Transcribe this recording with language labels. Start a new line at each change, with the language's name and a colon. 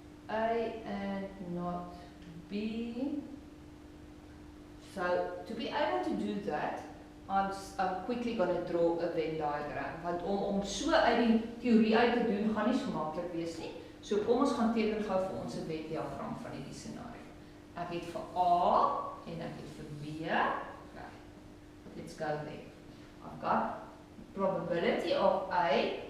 English: A and not B. So to be able to do that, I'm quickly going to draw a Venn diagram.
Afrikaans: Want om so uit die theorie uit te doen, gaan nie so maklik wees nie. So kom ons gaan teken gou vir ons 'n Venn diagram van hierdie scenario. Ek het vir A en ek het vir B.
English: Okay. Let's go there. I've got probability of A.